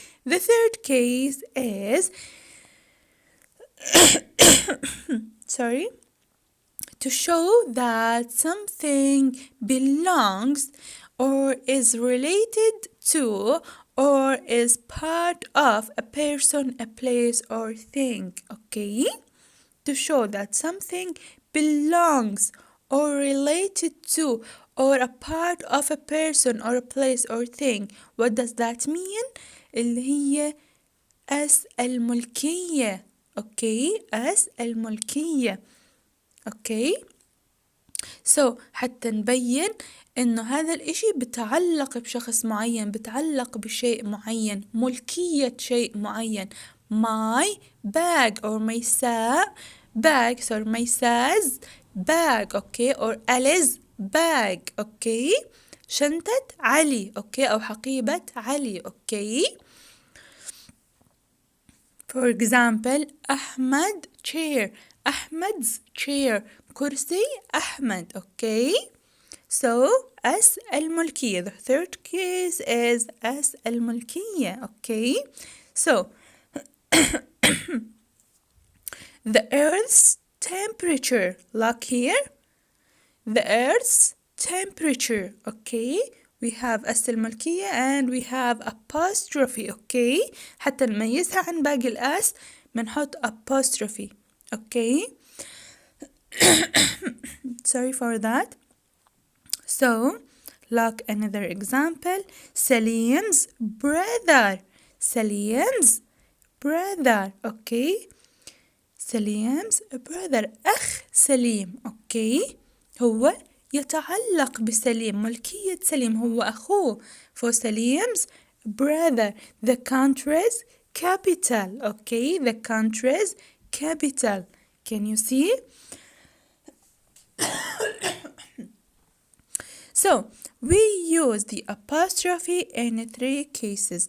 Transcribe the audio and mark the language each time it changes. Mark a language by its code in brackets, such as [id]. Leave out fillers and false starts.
[en] The third case is sorry, to show that something belongs or is related to or is part of a person, a place, or thing, okay? To show that something belongs or related to or a part of a person or a place or thing. What does that mean? [ar] اللي هي اس الملكية، okay? اس الملكية، okay? So حتى نبين إنه هذا الإشي بتعلق بشخص معين، بتعلق بشيء معين، ملكية شيء معين. [en] My bag or my bag, sorry, my bag, okay? Or Ali's bag, okay? [ar] شنطة علي، okay? أو حقيبة علي، okay? [en] For example, Ahmed chair, Ahmed's chair, [ar] كرسي أحمد, [en] okay? [ar] So, اس الملكية. [en] The third case is [ar] اس الملكية, [en] okay? So, the Earth's temperature, look here. The Earth's temperature, okay? We have [ar] اس الملكية [en] and we have apostrophe, okay? [ar] حتى نميزها عن باقي الأس بنحط apostrophe, okay? [en] Sorry for that. So, look another example. Salim's brother. Salim's brother, okay? Salim's brother. [ar] أخ سليم, okay? هو يتعلق بسليم، ملكية سليم، هو أخوه. [en] For Salim's brother. The country's capital, okay? The country's capital. Can you see? So, we use the apostrophe in 3 cases.